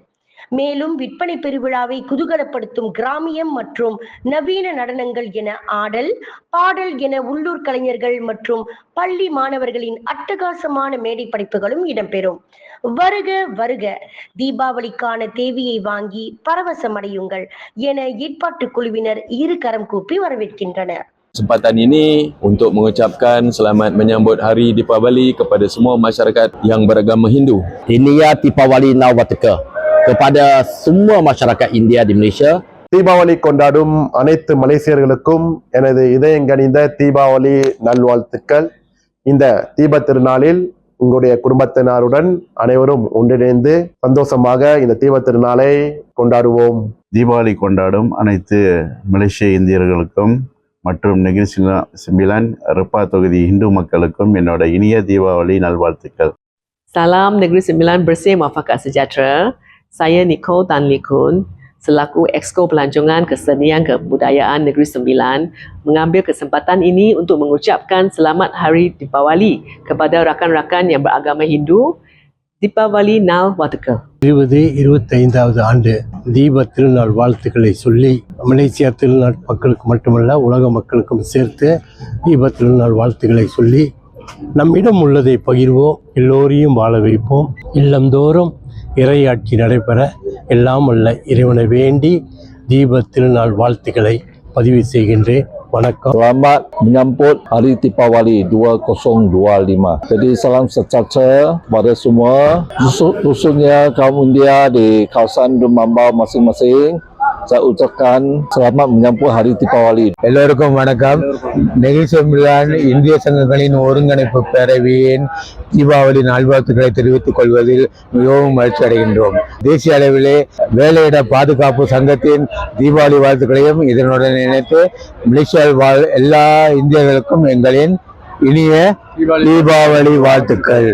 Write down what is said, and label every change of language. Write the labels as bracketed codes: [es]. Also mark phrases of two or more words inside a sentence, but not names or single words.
[ta] மேலும் விற்பனை பெருவிழாவை குதூகலப்படுத்தும் கிராமியம் மற்றும் நவீன நடனங்கள் என ஆடல், பாடல் என உள்ளூர் கலைஞர்கள் மற்றும் பள்ளி மாணவர்களின் அட்டகாசமான மேடை படைப்புகளும் இடம்பெறும். வருக வருக, தீபாவளிக்கான தேவையை வாங்கி பரவசமடையுங்கள் என ஏற்பாட்டு குழுவினர் இரு கரம் கூப்பி வரவேற்கின்றனர். [ms] Kesempatan ini untuk mengucapkan selamat menyambut Hari Deepavali kepada semua masyarakat yang beragama Hindu. [ta] இனிய தீபாவளி நல்வாழ்த்துக்கள் [ms] kepada semua masyarakat India di Malaysia. [ta] தீபாவளி கொண்டாடும் அனைத்து மலேசியர்களுக்கும் எனது இதயங்கனிந்த தீபாவளி நல்வாழ்த்துக்கள். இந்த தீப திருநாளில் உங்களுடைய குடும்பத்தினருடன் அனைவரும் ஒன்றிணைந்து சந்தோஷமாக இந்த தீப திருநாளை கொண்டாடுவோம். தீபாவளி கொண்டாடும் அனைத்து மலேசிய இந்தியர்களுக்கும் மற்றும் நெகிரி செம்பிலான் ரெப்பா தொகுதி இந்து மக்களுக்கும் என்னோட இனிய தீபாவளி நல்வாழ்த்துக்கள். [ms] Salam Negeri Sembilan bersih muafakat sejahtera. Saya Nicole Tan Lee Kun selaku Exco Pelancongan Kesenian Kebudayaan Negeri Sembilan mengambil kesempatan ini untuk mengucapkan selamat Hari Deepavali kepada rakan-rakan yang beragama Hindu. [ta] தீபாவளி நல்வாழ்த்துக்கள். 25வது ஆண்டு தீப திருநாள் வாழ்த்துக்களை சொல்லி மலேசியா திருநாள் மக்களுக்கு மட்டுமல்ல உலக மக்களுக்கும் சேர்த்து தீப திருநாள் வாழ்த்துக்களை சொல்லி நம்மிடம் உள்ளதை பகிர்வோம், எல்லோரையும் வாழ வைப்போம், இல்லந்தோறும் இறையாட்சி நடைபெற எல்லாம் வல்ல இறைவனை வேண்டி தீப திருநாள் வாழ்த்துக்களை பதிவு செய்கின்றேன். வணக்கம். [ms] Selamat menyambut Hari Deepavali 2025. Jadi salam sejahtera pada semua khususnya kaum India di kawasan Dumambau masing-masing. Saya ucapkan selamat menyambut Hari Deepavali. [ta] எல்லோருக்கும் வணக்கம். நெகிரி செம்பிலான் இந்திய சங்கங்களின் ஒருங்கிணைப்பு பேரவையின் தீபாவளி நல்வாழ்த்துக்களை தெரிவித்துக் கொள்வதில் மிகவும் மகிழ்ச்சி அடைகின்றோம். தேசிய அளவிலே வேலையிட பாதுகாப்பு சங்கத்தின் தீபாவளி வாழ்த்துக்களையும் இதனுடன் இணைத்து மலேசியாவில் வாழ் எல்லா இந்தியர்களுக்கும் எங்களின் இனிய தீபாவளி வாழ்த்துக்கள்.